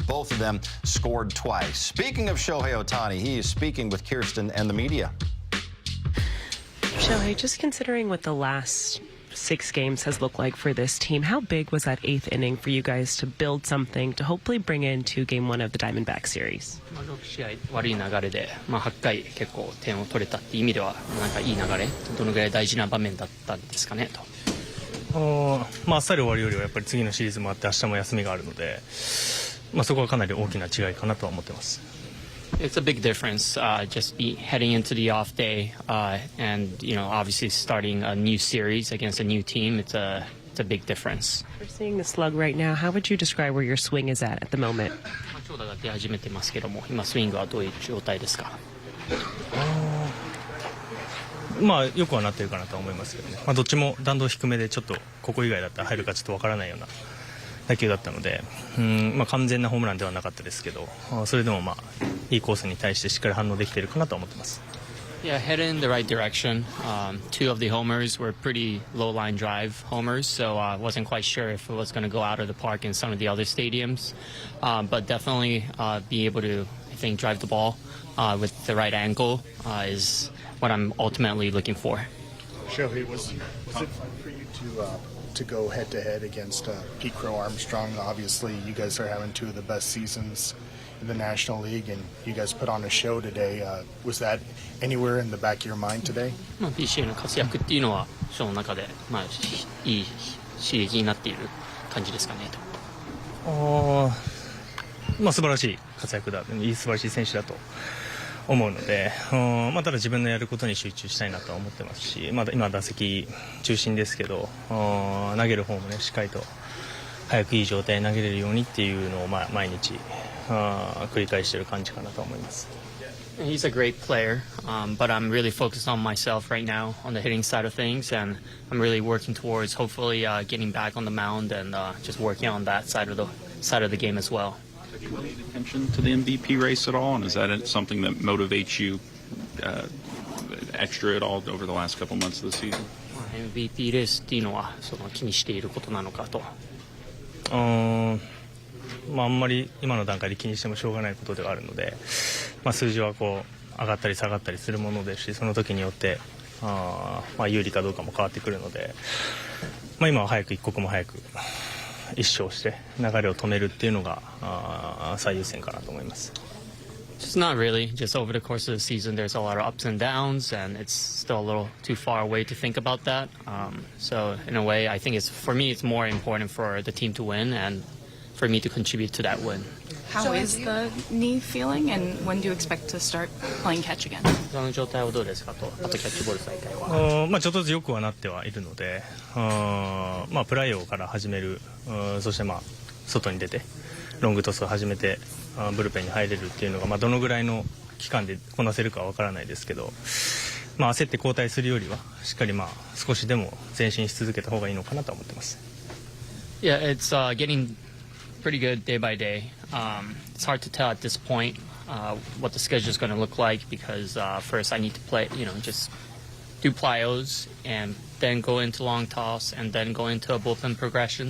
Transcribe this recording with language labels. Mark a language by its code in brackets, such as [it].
[en] Both of them scored twice. Speaking of Shohei Ohtani, he is speaking with Kirsten and the media. Shohei, just considering what the last 6 games has looked like for this team, how big was that 8th inning for you guys to build something to hopefully bring into Game 1 of the Diamondback series? [ja] 6試合悪い流れで、8回結構点を取れたっていう意味ではなんかいい流れ、どのぐらい大事な場面だったんですかねと。あっさり終わるよりはやっぱり次のシリーズもあって明日も休みがあるので、そこはかなり大きな違いかなとは思ってます。 [en] It's a big difference, just heading into the off day, and obviously starting a new series against a new team. It's a big difference. We're seeing the slug right now. How would you describe where your swing is at the moment? [ja] 長打が出始めてますけども、今スイングはどういう状態ですか？よくはなってるかなとは思いますけどね。どっちも弾道低めでちょっとここ以外だったら入るかちょっとわからないような打球だったので、完全なホームランではなかったですけど、それでもいいコースに対してしっかり反応できているかなと思ってます。 [en] Yeah, headed in the right direction. 2 of the homers were pretty low line drive homers, so I wasn't quite sure if it was going to go out of the park in some of the other stadiums. But definitely be able to, I think, drive the ball with the right angle is what I'm ultimately looking for. Shohei, was it fun for you to go head-to-head against Pete Crow Armstrong? Obviously, you guys are having 2 of the best seasons in the National League, and you guys put on a show today. Was that anywhere in the back of your mind today? [ja] PCA の活躍っていうのはショーの中でいい刺激になっている感じですかねと。素晴らしい活躍だ、素晴らしい選手だと思うので、ただ自分のやることに集中したいなとは思ってますし、今打席中心ですけど、投げる方もねしっかりと早くいい状態で投げれるようにっていうのを毎日繰り返している感じかなと思います。 He's a great player, but I'm really focused on myself right now on the hitting side of things, and I'm really working towards hopefully getting back on the mound and just working on that side of the game as well. [en] Have you paid attention to the MVP race at all, and is that something that motivates you extra at all over the last couple months of the season? [ja] MVP レースっていうのはその気にしていることなのかと。あんまり今の段階で気にしてもしょうがないことではあるので、数字はこう上がったり下がったりするものですし、その時によって有利かどうかも変わってくるので、今は早く一刻も早く1勝して流れを止めるっていうのが最優先かなと思います。 [en] Just not really. Just over the course of the season, there's a lot of ups and downs, and it's still a little too far away to think about that. So in a way, I think for me, it's more important for the team to win and for me to contribute to that win. How is the knee feeling, and when do you expect to start playing catch again? [ja] その状態はどうですかと、あとキャッチボール再開は。ちょっとずつ良くはなってはいるので、プライオから始める、そして外に出てロングトスを始めてブルペンに入れるっていうのが、どのぐらいの期間でこなせるかは分からないですけど、焦って交代するよりはしっかり少しでも前進し続けた方がいいのかなと思ってます。 [en] Yeah, it's getting pretty good day by day. It's hard to tell at this point what the schedule is going to look like because first I need to play, just do plyos and then go into long toss and then go into a bullpen progression.